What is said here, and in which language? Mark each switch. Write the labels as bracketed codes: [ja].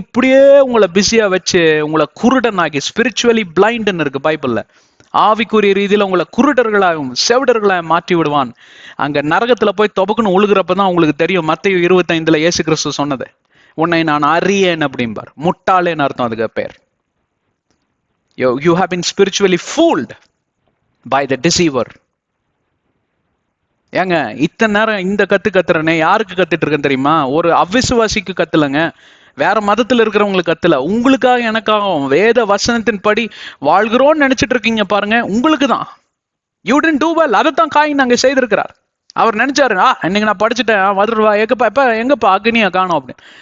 [ta] இப்படியே உங்களை பிஸியா வச்சு உங்களை குருடனாக்கி, ஸ்பிரிச்சுவலி பிளைண்ட்னு இருக்கு பைபிள்ல, ஆவிக்குரிய ரீதியில உங்களை குருடர்களாகவும் செவிடர்களாக மாற்றி விடுவான். அங்க நரகத்துல போய் தொபக்குன்னு உழுகிறப்பதான் உங்களுக்கு தெரியும். மத்தேயு 25 இயேசு கிறிஸ்து சொன்னது, உன்னை நான் அறியேன் அப்படிம்பார். முட்டாளேன்னு அர்த்தம் அதுக்கு பேர். [en] You have been spiritually fooled by the deceiver. [ta] ஏங்க இத்தனை நேரம் இந்த கத்துறனே யாருக்கு கத்துட்டு இருக்கேன் தெரியுமா? ஒரு அவிசுவாசிக்கு கத்துலங்க, வேற மதத்துல இருக்கிறவங்களுக்கு கத்துல, உங்களுக்காக எனக்காகவும் வேத வசனத்தின் படி வாழ்கிறோம்னு நினைச்சிட்டு இருக்கீங்க பாருங்க, உங்களுக்கு தான். [en] You didn't do well. [ta] அதைத்தான் காயின் அங்க செய்திருக்கிறார். அவர் நினைச்சாரு, இன்னைக்கு நான் படிச்சுட்டேன், வந்துடுவா, எங்கப்பா அக்னியா காணும் அப்படின்னு.